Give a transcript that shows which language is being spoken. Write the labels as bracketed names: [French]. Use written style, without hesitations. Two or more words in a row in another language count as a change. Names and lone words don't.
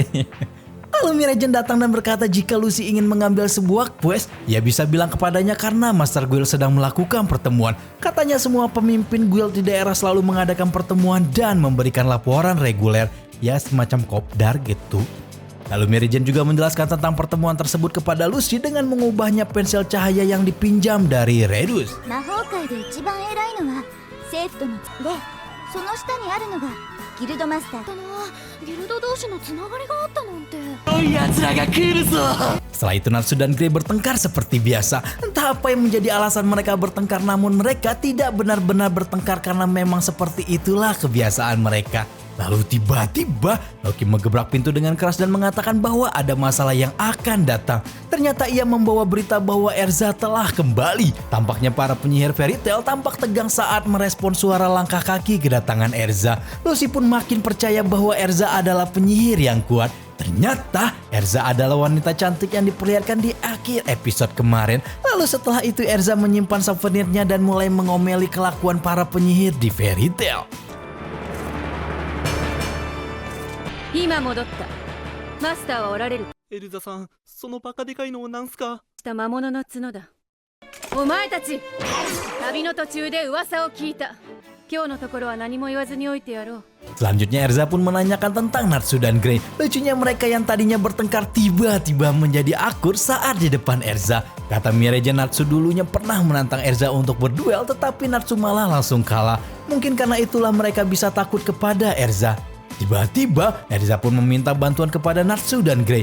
[Indonesian] Lalu Miragen datang dan berkata jika Lucy ingin mengambil sebuah quest, ia bisa bilang kepadanya karena [English] Master Guild [Indonesian] sedang melakukan pertemuan. Katanya semua pemimpin guild di daerah selalu mengadakan pertemuan dan memberikan laporan reguler, ya semacam kopdar gitu. Lalu Miragen juga menjelaskan tentang pertemuan tersebut kepada Lucy dengan mengubahnya pensil cahaya yang dipinjam dari Redus. [Japanese] 魔法界で一番偉いのは政府とので、その下にあるのがギルドマスター。ギルド同士のつながりがあったなんて。 [Indonesian] Setelah itu Natsu dan Grey bertengkar seperti biasa. Entah apa yang menjadi alasan mereka bertengkar, namun mereka tidak benar-benar bertengkar karena memang seperti itulah kebiasaan mereka. Lalu tiba-tiba Loki mengebrak pintu dengan keras dan mengatakan bahwa ada masalah yang akan datang. Ternyata ia membawa berita bahwa Erza telah kembali. Tampaknya para penyihir Fairy Tail tampak tegang saat merespon suara langkah kaki kedatangan Erza. Lucy pun makin percaya bahwa Erza adalah penyihir yang kuat. Ternyata Erza adalah wanita cantik yang diperlihatkan di akhir episode kemarin. Lalu setelah itu Erza menyimpan souvenirnya dan mulai mengomeli kelakuan para penyihir di Fairy Tail. [Japanese] 今戻った。マスターはおられる。エルザさん、そのバカでかいのをなんすか。した魔物の角だ。お前たち、旅の途中で噂を聞いた。今日のところは何も言わずにおいてやろう。 [Indonesian] Selanjutnya Erza pun menanyakan tentang Natsu dan Grey. Lucunya mereka yang tadinya bertengkar tiba-tiba menjadi akur saat di depan Erza. Kata Mirage, Natsu dulunya pernah menantang Erza untuk berduel, tetapi Natsu malah langsung kalah. Mungkin karena itulah mereka bisa takut kepada Erza. Tiba-tiba Erza pun meminta bantuan kepada Natsu dan Grey.